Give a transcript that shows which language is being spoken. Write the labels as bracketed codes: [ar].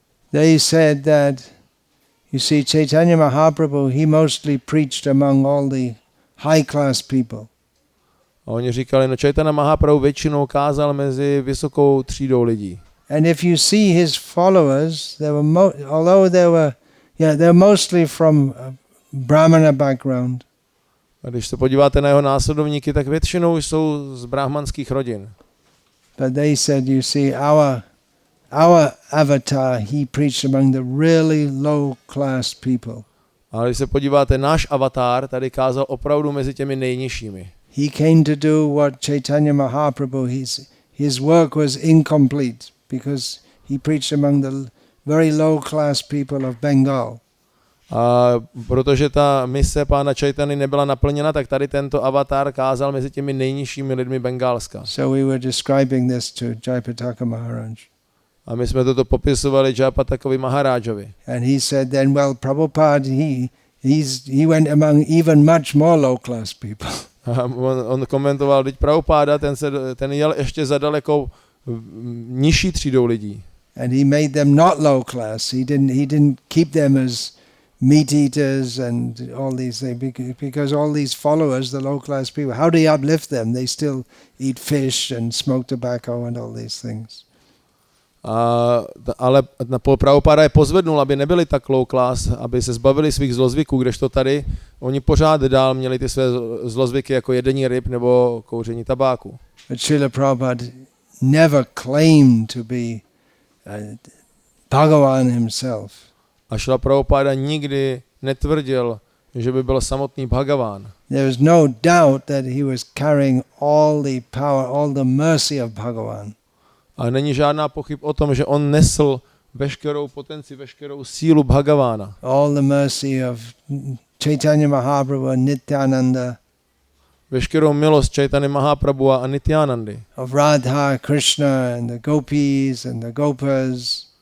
[en] They said that, you see, Chaitanya Mahaprabhu, he mostly preached among all the high-class people. [cs] A oni říkali, no Chaitanya Mahaprabhu většinou kázal mezi vysokou třídou lidí. [en] And if you see his followers, although they were mostly from a Brahmana background. [cs] A když se podíváte na jeho následovníky, tak většinou jsou z brahmanských rodin. [en] But they said, you see, our avatar, he preached among the really low-class people. [cs] Ale když se podíváte, náš avatar tady kázal opravdu mezi těmi nejnižšími. [en] He came to do what Chaitanya Mahaprabhu, his work was incomplete because he preached among the very low-class people of Bengal. [cs] A protože ta mise pána Chaitany nebyla naplněna, tak tady tento avatar kázal mezi těmi nejnižšími lidmi Bengálska. [en] So we were describing this to Jayapataka Maharaj. [cs] A my jsme toto popisovali Jayapatakovi Maharájovi. [en] And he said then, well, Prabhupada, he went among even much more low-class people. [cs] A on komentoval, teď Prabhupada, ten jel ještě za daleko nižší třídou lidí. [en] And he made them not low-class. He didn't keep them as meat eaters and all these things, because all these followers, the low-class people, how do you uplift them? They still eat fish and smoke tobacco and all these things. [cs] Ale Prabhupada je pozvednul, aby nebyli tak [en] low class, [cs] aby se zbavili svých zlozvyků, kdežto tady oni pořád dál měli ty své zlozvyky jako jedení ryb nebo kouření tabáku. [en] But Srila Prabhupada never claimed to be Bhagavan himself. [cs] A Srila Prabhupada nikdy netvrdil, že by byl samotný Bhagavan. [en] There was no doubt that he was carrying all the power, all the mercy of Bhagavan. [cs] A není žádná pochyb o tom, že on nesl veškerou potenci, veškerou sílu Bhagavána. [en] All the mercy of Chaitanya Mahaprabhu and Nityananda. [cs] Veškerou milost Chaitanya Mahaprabhu a Nityanandy. [en] Of Radha, Krishna and the gopis and the gopas.